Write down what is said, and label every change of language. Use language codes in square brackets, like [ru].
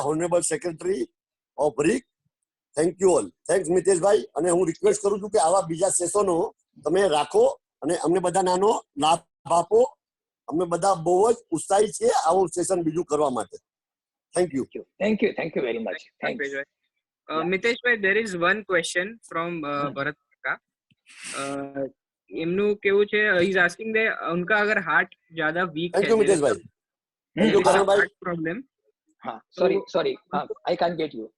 [en] Honourable secretary of રીક, thank you all. [gu] Thanks મિતેશભાઈ, અને હું request કરું છું કે આવા બીજા સેશનો તમે રાખો અને અમને બધા નાનો લાભ આપો. અમે બધા બહુ જ ઉત્સાહી છીએ આવું સેશન બીજું કરવા માટે. [en] Thank you. Thank you very much. Thanks. Mitesh bhai, there is one question from Bharat Kaka. [gu] એમનું કેવું છે, [en] he is asking that [hi] उनका अगर हार्ट ज्यादा वीक है, [en] Thank you Mitesh bhai. Thank you Karan bhai. Problem. हाँ, sorry, I can't get you.